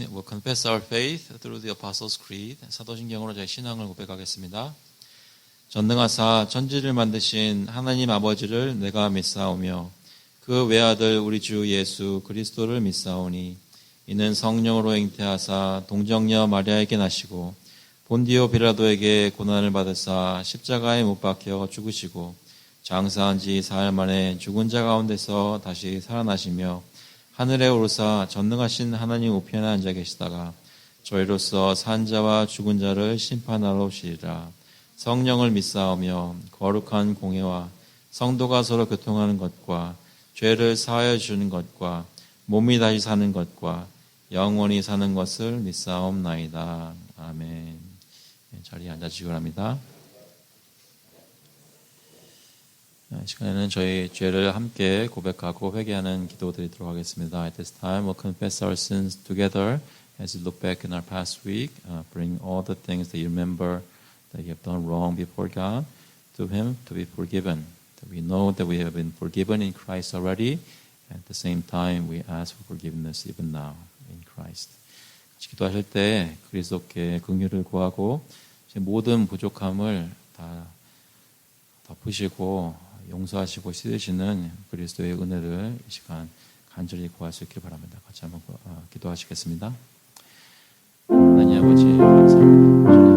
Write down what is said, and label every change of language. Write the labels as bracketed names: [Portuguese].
[English] Confess our faith through the Apostles' Creed. [Korean] 사도신경으로 저희 신앙을 고백하겠습니다. 전능하사 천지를 만드신 하나님 아버지를 내가 믿사오며 그 외아들 우리 주 예수 그리스도를 믿사오니 이는 성령으로 잉태하사 동정녀 마리아에게 나시고 본디오 빌라도에게 고난을 받으사 십자가에 못 박혀 죽으시고 장사한 지 사흘 만에 죽은 자 가운데서 다시 살아나시며 하늘에 오르사 전능하신 하나님 우편에 앉아 계시다가 저희로서 산 자와 죽은 자를 심판하러 오시리라. 성령을 믿사오며 거룩한 공회와 성도가 서로 교통하는 것과 죄를 사하여 주는 것과 몸이 다시 사는 것과 영원히 사는 것을 믿사옵나이다. 아멘. 자리에 앉아주시기 바랍니다. 시간에는 저희 죄를 함께 고백하고 회개하는 기도 드리도록 하겠습니다. [English] At this time, we'll confess our sins together as we look back in our past week. Bring all the things that you remember that you have done wrong before God to Him to be forgiven. That we know that we have been forgiven in Christ already. At the same time, we ask for forgiveness even now in Christ. [Korean] 기도하실 때 그리스도께 긍휼을 구하고 모든 부족함을 다 덮으시고 용서하시고 씻으시는 그리스도의 은혜를 이 시간 간절히 구할 수 있길 바랍니다. 같이 한번 기도하시겠습니다. 하나님 아버지 감사합니다.